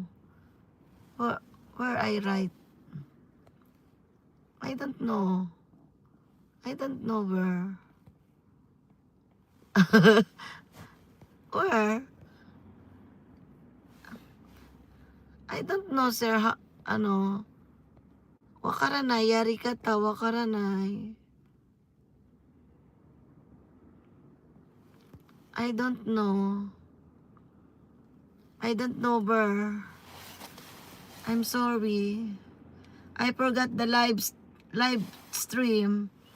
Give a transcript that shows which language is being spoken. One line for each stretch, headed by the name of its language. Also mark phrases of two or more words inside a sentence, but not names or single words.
English: Where I write? I don't know. I don't know where. Where? I don't know, sir.
Japanese: わからない、やり方、わからない.
English: I don't know. I don't know where. I'm sorry. I forgot the live stream.